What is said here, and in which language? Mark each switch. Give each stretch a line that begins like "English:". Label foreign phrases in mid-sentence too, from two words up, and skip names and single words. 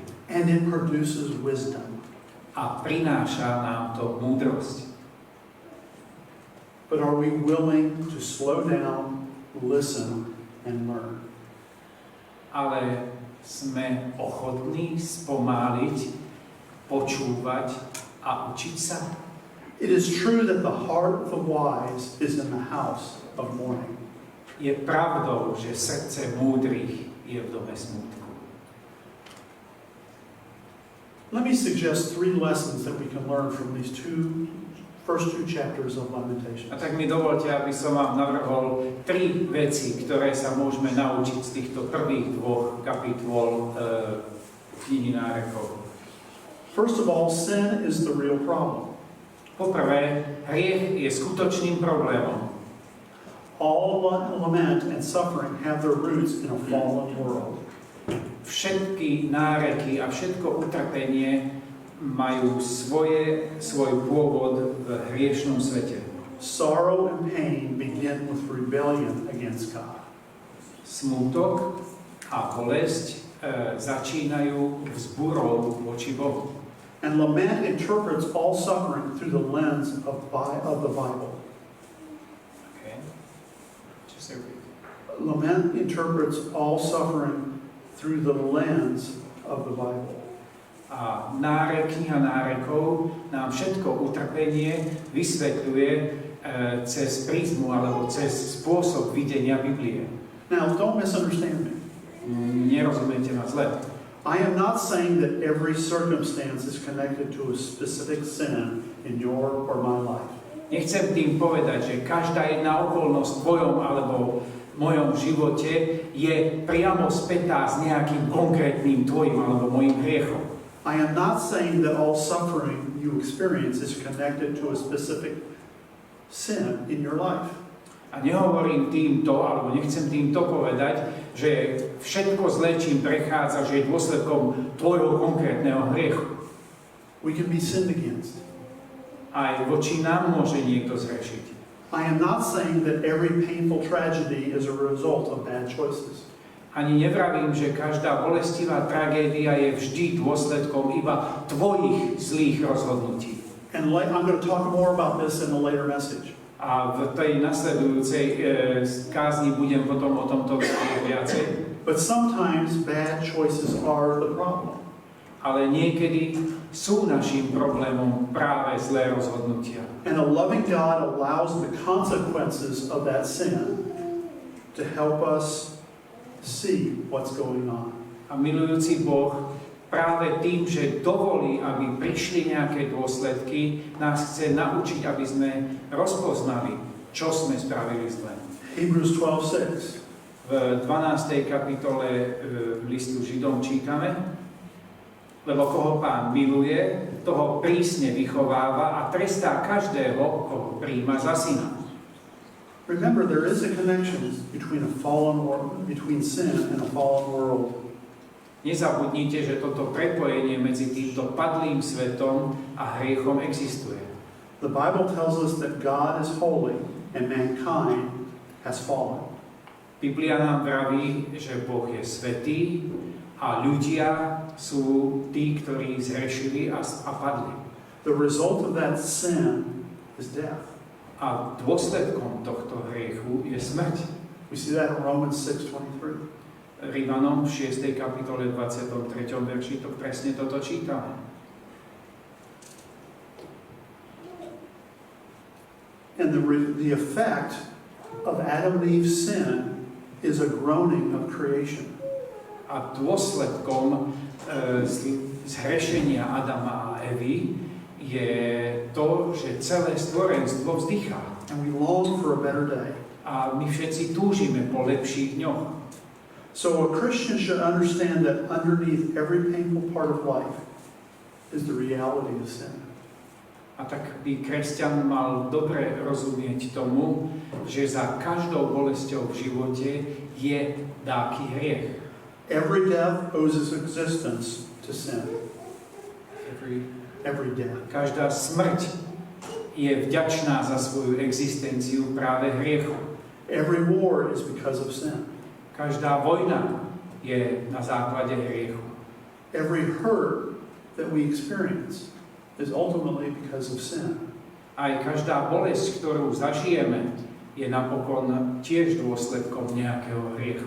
English: And it produces wisdom.
Slovak: A prináša nám to múdrosť.
English: But are we willing to slow down, listen, and learn?
Slovak: Ale sme ochotní spomáliť, počúvať a učiť sa?
English: It is true that the heart of the wise is in the house of mourning.
Slovak: Je pravdou, že srdce múdrych je v dome smútku.
English: Let me suggest 3 lessons that we can learn from these first two chapters of Lamentations.
Slovak: A tak mi dovolte, aby som vám navrhol 3 veci, ktoré sa môžeme naučiť z týchto prvých 2 kapitôl knihy Nárekov.
English: First of all, sin is the real problem.
Slovak: Poprvé, hriech je skutočným problémom.
English: All lament and suffering have their roots in a fallen world.
Slovak: Všetky náreky a všetko utrpenie majú svoj pôvod v hriešnom svete.
English: Sorrow and pain begin with rebellion against God.
Slovak: Smútok a bolesť začínajú vzburou voči Bohu.
English: And lament interprets all suffering through the lens of the Bible. Okay. Just a read. Lament interprets all suffering through the lens of the Bible.
Slovak: A kniha Nárekov nám všetko utrpenie vysvetľuje cez prízmu alebo cez spôsob videnia Biblie.
English: Now, don't misunderstand me.
Slovak: Nerozumiete ma zle.
English: I am not saying that every circumstance is connected to a specific sin in your or my life.
Slovak: Nechcem tým povedať, že každá jedna okolnosť v tvojom alebo mojom živote je priamo spätá s nejakým konkrétnym tvojim alebo mojim hriechom.
English: I am not saying that all suffering you experience is connected to a specific sin in your life.
Slovak: A nehovorím týmto, alebo nechcem týmto povedať, že všetko zlé, čím prechádza, že je dôsledkom tvojho konkrétneho hriechu.
English: We can be sinned against.
Slovak: Aj voči nám môže niekto zrešiť.
English: I am not saying that every painful tragedy is a result of bad choices.
Slovak: Ani nevravím, že každá bolestivá tragédia je vždy dôsledkom iba tvojich zlých rozhodnutí.
English: And I'm going to talk more about this in a later message.
Slovak: A v tej nasledujúcej kázni budem potom o tomto viacej.
English: But sometimes bad choices are the problem.
Slovak: Ale niekedy sú naším problémom práve zlé rozhodnutia.
English: And a loving God allows the consequences of that sin to help us see what's going on.
Slovak: A milujúci Boh práve tým, že dovolí, aby prišli nejaké dôsledky, nás chce naučiť, aby sme rozpoznali, čo sme spravili zle.
English: Hebrews 12:6.
Slovak: V 12. kapitole listu Židom čítame: lebo koho Pán miluje, toho prísne vychováva a trestá každého, koho prijíma za syna.
English: Remember, there is a connection between sin and a fallen world.
Slovak: Nezabudnite, že toto prepojenie medzi týmto padlým svetom a hriechom existuje.
English: The Bible tells us that God is holy and mankind has fallen.
Slovak: Biblia nám vraví, že Boh je svätý a ľudia sú tí, ktorí zhrešili a padli.
English: The result of that sin is death.
Slovak: A dôsledkom tohto hriechu je smrť.
English: We see that in Romans 6:23.
Slovak: Rímanom v 6. kapitole 23. verši to presne toto čítame.
English: And the effect of Adam and Eve's sin is a groaning of creation.
Slovak: A dôsledkom zhrešenia Adama a Evy je to, že celé stvorenstvo vzdychá.
English: And we long for a better day.
Slovak: A my všetci túžime po lepších dňoch.
English: So a Christian should understand that underneath every painful part of life is the reality of sin.
Slovak: A tak by kresťan mal dobre rozumieť tomu, že za každou bolesťou v živote je dáky hriech.
English: Every death owes its existence to sin. Every death.
Slovak: Každá smrť je vďačná za svoju existenciu práve hriechu.
English: Every war is because of sin.
Slovak: Každá vojna je na základe hriechu.
English: Every hurt that we experience is ultimately because of sin.
Slovak: Aj každá bolesť, ktorú zažijeme, je napokon tiež dôsledkom nejakého hriechu.